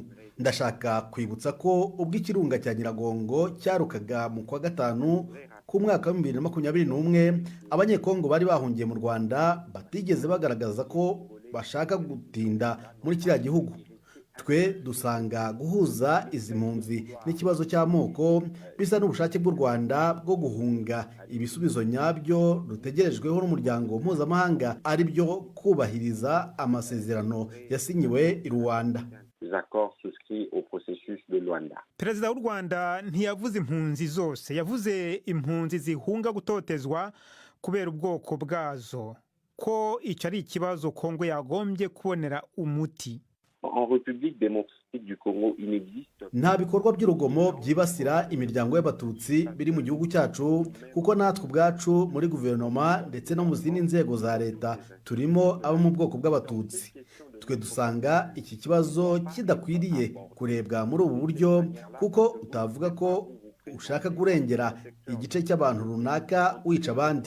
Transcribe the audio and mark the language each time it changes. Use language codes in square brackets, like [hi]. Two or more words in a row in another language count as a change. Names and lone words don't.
[rw] Ndashaka kwibutsa ko ubwo ikirunga cya Nyiragongo cyarukaga mu kwa gatanu ku mwaka wa 2021, abanyekongo bari bahungiye mu Rwanda batigeze bagaragaza ko bashaka gutinda muri kiriya gihugu. Twe dusanga guhuza izi mpunzi n'ikibazo cy'amoko bisa n'ubushake bw'u Rwanda bwo guhunga ibisubizo nyabyo rutegerejweho n'umuryango mpuzamahanga, ari byo kubahiriza amasezerano yasinyiwe i Rwanda. [fr] Les accords souscrits au processus de Luanda. [rw] perezida w'u Rwanda ntiyavuze impunzi zose, yavuze impunzi zihunga gutotezwa kubera ubwoko bwazo, ko icyo ari ikibazo Kongo yagombye kubonera umuti. [fr] En République démocratique du Congo, il n'existe [rw] nta bikorwa by'urugomo byibasira imiryango y'abatutsi biri mu gihugu cyacu, kuko natwe ubwacu muri guverinoma ndetse no mu zindi nzego za leta turimo abo mu bwoko bw'abatutsi. Twe dusanga iki kibazo kidakwiriye kurebwa muri ubu buryo, kuko utavuga ko ushaka kurengera igice cy'abantu runaka wica abandi.